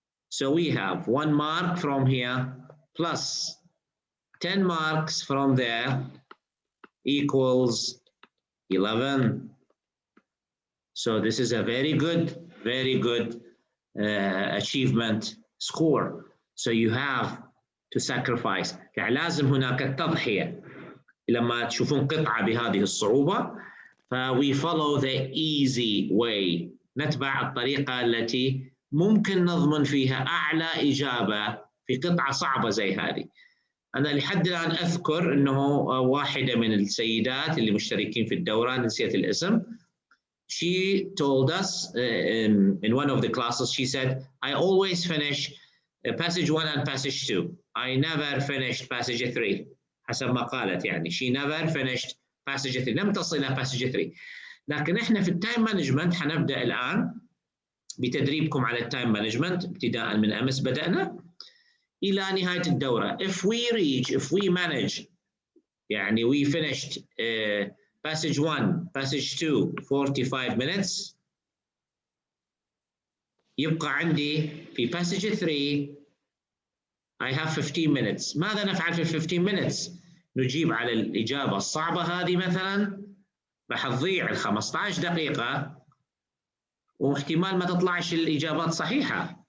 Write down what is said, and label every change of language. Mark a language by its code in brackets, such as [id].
[en] So we have 1 mark from here plus 10 marks from there equals 11. So this is a very good achievement score. So you have to sacrifice. [ar] يعني لازم هناك التضحية. لما تشوفون قطعة بهذه الصعوبة [en] we follow the easy way. [ar] نتبع الطريقة التي ممكن نضمن فيها أعلى إجابة في قطعة صعبة زي هذه. أنا لحد الآن أذكر أنه واحدة من السيدات اللي مشتركين في الدورة، نسيت الاسم، [en] she told us in one of the classes, she said, I always finish passage 1 and passage 2. I never finished passage 3. [ar] حسب ما قالت يعني. [en] She never finished passage 3. [ar] لم تصل إلى passage 3. لكن إحنا في التايم مانجمنت حنبدأ الآن بتدريبكم على التايم مانجمنت ابتداء من أمس بدأنا إلى نهاية الدورة. [en] If we manage [ar] يعني [en] we finished passage 1, passage 2, 45 minutes. [ar] يبقى عندي في [en] passage 3 I have 15 minutes. [ar] ماذا نفعل في [en] 15 minutes؟ [ar] نجيب على الإجابة الصعبة هذه مثلا، راح تضيع ال 15 دقيقة واحتمال ما تطلعش الإجابات صحيحة.